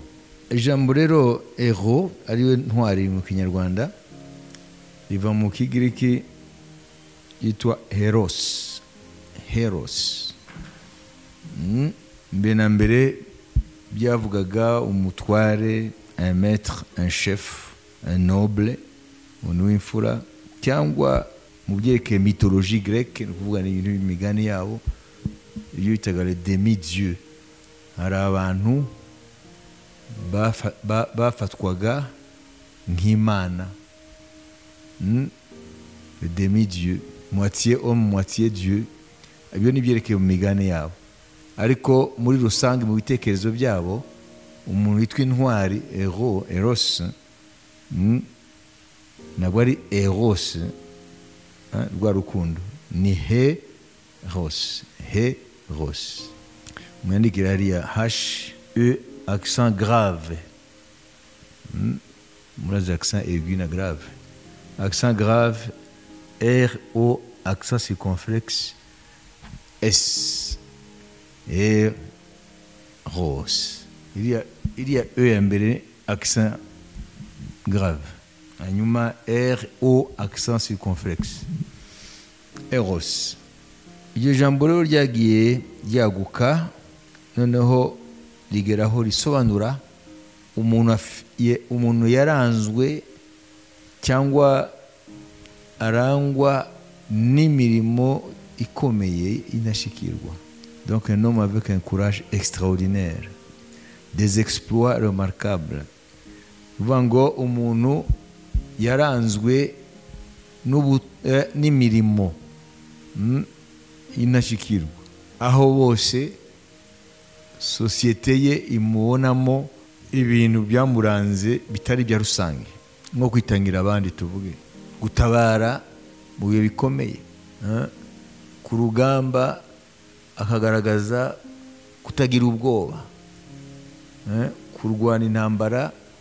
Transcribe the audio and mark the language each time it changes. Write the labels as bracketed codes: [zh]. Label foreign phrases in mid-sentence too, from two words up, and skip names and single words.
[rw] Ijambo rero hero ariwe ntwari mu Kinyarwanda riva mu Kigiriki yitwa heros. Heros mbere na mbere byavugaga umutware, [fr] un maître, un chef, un noble, [rw] umuntu w'imfura, cyangwa mu byerekeye [fr] mythologie grecque [rw] ni kuvuga ni ibintu b'imigani yabo ibyo bitaga [fr] les demi-dieux. [rw] Hari abantu bafatwaga nk'Imana, [fr] les demi-dieux, moitié homme moitié Dieu. [rw] Ibyo ni byerekeye mu migani yabo, ariko muri rusange mu bitekerezo byabo umuntu witwa intwari eros ntabwo ari eros rwa rukundo, ni heros. Mwandikira hariya H-E [fr] accent grave, [rw] murazi [fr] accent aigu [rw] na grave. [fr] Accent grave, R-O accent circonflexe S, eros. Il y a E mbere accent grave, hanyuma R-O accent circonflexe eros. [rw] Iryo jambo rero ryagiye ryaguka noneho rigeraho risobanura umuntu yaranzwe cyangwa arangwa n'imirimo ikomeye inashikirwa. [fr] Donc un homme avec un courage extraordinaire, des exploits remarquables. [rw] Uvuga ngo umuntu yaranzwe n'imirimo inashikirwa, aho bose sosiyete ye imubonamo ibintu byamuranze bitari bya rusange, nko kwitangira abandi, tuvuge gutabara mu bihe bikomeye, ku rugamba akagaragaza kutagira ubwoba, kurwana intambara